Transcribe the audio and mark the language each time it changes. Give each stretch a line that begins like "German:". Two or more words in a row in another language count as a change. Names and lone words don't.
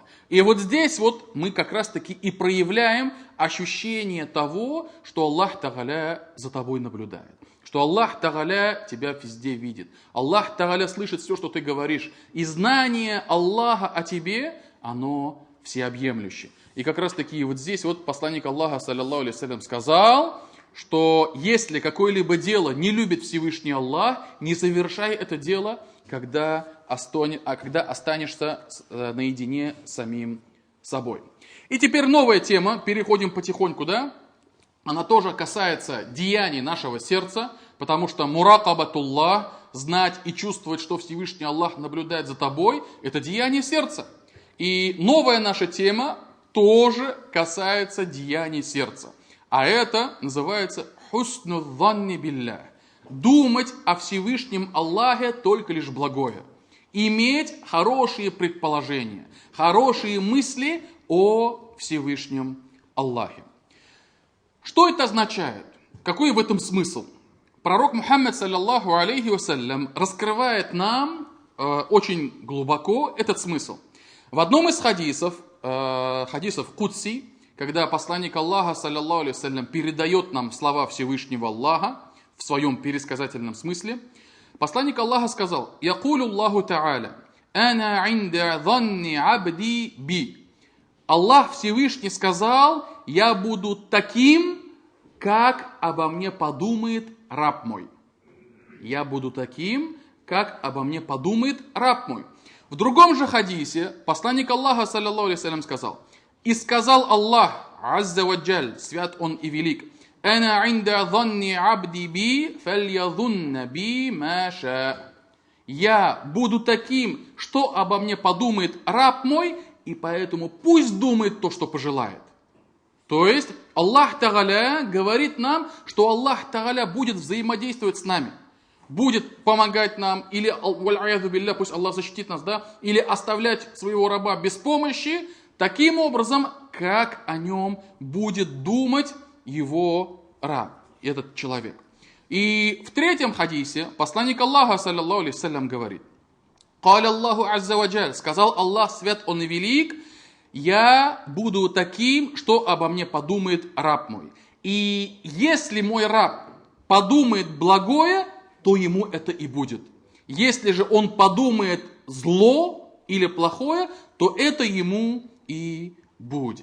Russian: И вот здесь вот мы как раз таки и проявляем ощущение того, что Аллах Тааля за тобой наблюдает. Что Аллах Тааля тебя везде видит. Аллах Тааля слышит все, что ты говоришь. И знание Аллаха о тебе, оно всеобъемлющее. И как раз таки вот здесь вот посланник Аллаха,
Arabic: صلى الله عليه وسلم,
Russian: сказал, что если какое-либо дело не любит Всевышний Аллах, не совершай это дело, когда останешься наедине с самим собой. И теперь новая тема, переходим потихоньку, да? Она тоже касается деяний нашего сердца, потому что муракабатуллах, знать и чувствовать, что Всевышний Аллах наблюдает за тобой, это деяние сердца. И новая наша тема тоже касается деяний сердца. А это называется
Arabic: حسن الظن بالله.
Russian: Думать о Всевышнем Аллахе только лишь благое. Иметь хорошие предположения, хорошие мысли о Всевышнем Аллахе. Что это означает? Какой в этом смысл? Пророк Мухаммад,
Arabic: صلى الله عليه وسلم,
Russian: раскрывает нам очень глубоко этот смысл. В одном из хадисов Кудси, когда посланник Аллаха,
Arabic: صلى الله عليه وسلم,
Russian: передает нам слова Всевышнего Аллаха в своем пересказательном смысле, посланник Аллаха сказал:
Arabic: «يقول الله تعالى، أنا عند ظن عبدي بي».
Russian: Аллах Всевышний сказал: «Я буду таким, как обо мне подумает раб мой». Я буду таким, как обо мне подумает раб мой. В другом же хадисе посланник Аллаха,
Arabic: صلى الله عليه وسلم,
Russian: сказал: «И сказал Аллах,
Arabic: عز وجل,
Russian: свят он и велик,
Arabic: أنا عند ظن عبدي بي، فليظن بي ما شاء».
Russian: Я буду таким, что обо мне подумает раб мой, и поэтому пусть думает то, что пожелает. То есть Аллах Тааля говорит нам, что Аллах Тааля будет взаимодействовать с нами, будет помогать нам, или, пусть Аллах защитит нас, да, или оставлять своего раба без помощи, таким образом, как о нем будет думать его раб, этот человек. И в третьем хадисе посланник Аллаха,
Arabic: صلى الله عليه وسلم,
Russian: говорит:
Arabic: «قال الله عز وجل»,
Russian: сказал Аллах, свят он и велик, «Я буду таким, что обо мне подумает раб мой. И если мой раб подумает благое, то ему это и будет. Если же он подумает зло или плохое, то это ему и будет».